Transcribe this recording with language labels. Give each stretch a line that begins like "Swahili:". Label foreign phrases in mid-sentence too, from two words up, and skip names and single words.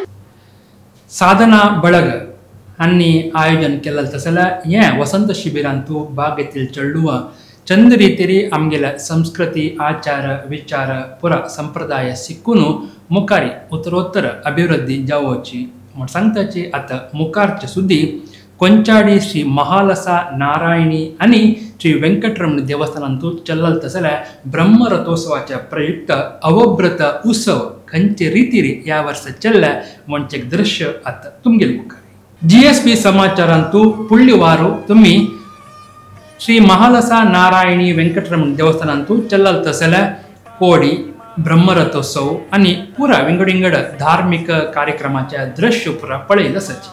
Konkani: साधना बळग हांनी आयोजन केलें तसल्या हें वसंत शिबिरांतू भाग घेतील चेडूं चंद रितीरी आमगेल्या संस्कृती आचार विचार पुरा संप्रदाय शिकून मुखारी उत्तरोत्तर अभिवृद्धी जावची म्हण सांगताची आतां मुखारचे सुद्दी ಕೊಂಚಾಡಿ ಶ್ರೀ ಮಹಾಲಸ ನಾರಾಯಣಿ आणि श्री वेंकटरमण देवस्थानांतू चल्लल तसल्या ब्रह्मरथोत्सवाच्या प्रयुक्त अवभ्रत उत्सव खंयचे रितीरी या वर्ष चल्ल्या म्हणचे दृश्य आता तुमगेल मुखार. GSB समाचारांतू पुढली वारू तुम्ही श्री महालसा नारायणी वेंकटरमण देवस्थानांतू चल्लल तसल्या कोडी ब्रह्मरथोत्सव आणि पुरा विंगडिंगड धार्मिक कार्यक्रमाच्या दृश्य पुरा पळयला सची.